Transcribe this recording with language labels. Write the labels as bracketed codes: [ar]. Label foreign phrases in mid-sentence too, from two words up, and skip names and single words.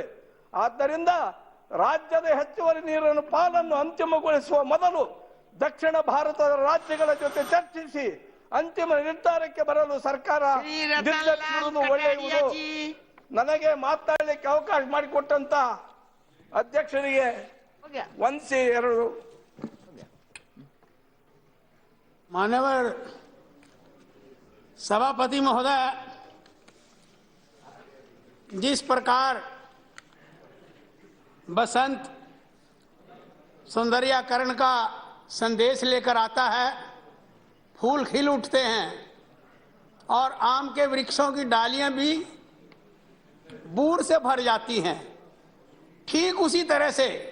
[kn] ಆದ್ದರಿಂದ ರಾಜ್ಯದ ಹೆಚ್ಚುವರಿ ನೀರಿನ ಪಾಲನ್ನು ಅಂತಿಮಗೊಳಿಸುವ ಮೊದಲು ದಕ್ಷಿಣ ಭಾರತದ ರಾಜ್ಯಗಳ ಜೊತೆ ಚರ್ಚಿಸಿ ಅಂತಿಮ ನಿರ್ಧಾರಕ್ಕೆ ಬರಲು ಸರ್ಕಾರ ನಿರ್ಧರಿಸುವುದು ಒಳ್ಳೆಯದು. ನನಗೆ ಮಾತನಾಡಲಿಕ್ಕೆ ಅವಕಾಶ ಮಾಡಿಕೊಟ್ಟಂತ ಅಧ್ಯಕ್ಷರಿಗೆ ವಂದಿಸಿ 2 [hi] माननीय सभापति महोदय, जिस प्रकार बसंत सौंदर्यीकरण का संदेश लेकर आता है, फूल खिल उठते हैं और आम के वृक्षों की डालियां भी बूढ़ से भर जाती हैं, ठीक उसी तरह से